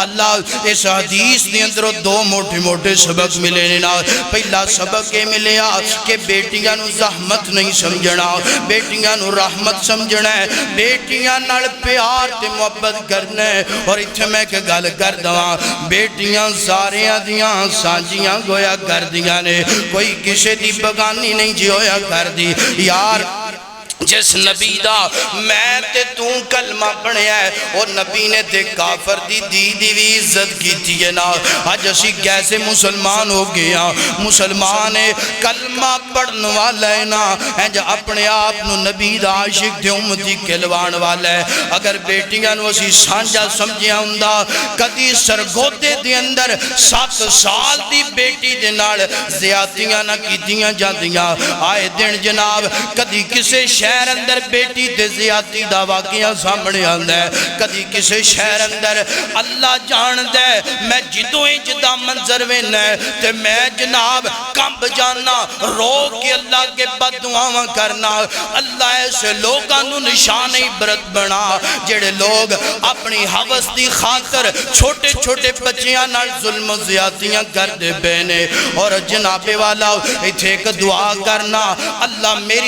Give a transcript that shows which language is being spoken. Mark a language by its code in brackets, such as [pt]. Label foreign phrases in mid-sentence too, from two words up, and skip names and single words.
[pa] اللہ اس حدیث نے اندر دو موٹے موٹے سبق ملے نا پہلا سبق یہ ملیا کہ بیٹیاں نو زحمت نہیں سمجھنا بیٹیاں نو رحمت سمجھنا ہے بیٹیاں نال پیار تے محبت کرنا ہے اور اتھے میں کہ گل کر دواں بیٹیاں ساریاں دیاں سانجیاں گویا کر دیا نے کوئی کسے دی بگانی نہیں جی ہویا کر دی یار جس نبی دا میں تے تو کلمہ پڑھیا ہے اور نبی نے تے کافر دی بھی عزت کی تھی نا آج اسی کیسے مسلمان ہو گیا مسلمان کلمہ پڑھنے والا ہے نا اپنے آپ نو نبی دا عاشق دے امتی کلوان والا ہے اگر بیٹیاں نو اسی سانجا سمجھیا ہوندا کدی سرگودے دے اندر 7 سال دی بیٹی دے نال زیادتیاں نہ کیتیاں جاندیاں آئے دن جناب کدی کسے شہر اندر بیٹی تے زیادتی دا واقعہ سامنے آندہ ہے کدی کسے شہر اندر اللہ جان دے میں جدویں جدا منظر وینا ہے تے میں جناب کمب جانا رو کے اللہ کے بد دعاواں کرنا اللہ ایسے لوگاں نو نشان عبرت بنا جڑے لوگ اپنی حوث دی خاطر چھوٹے چھوٹے بچیاں نال ظلم و زیادتیاں کر دے بینے اور جناب والا ایتھے ایک دعا کرنا اللہ میری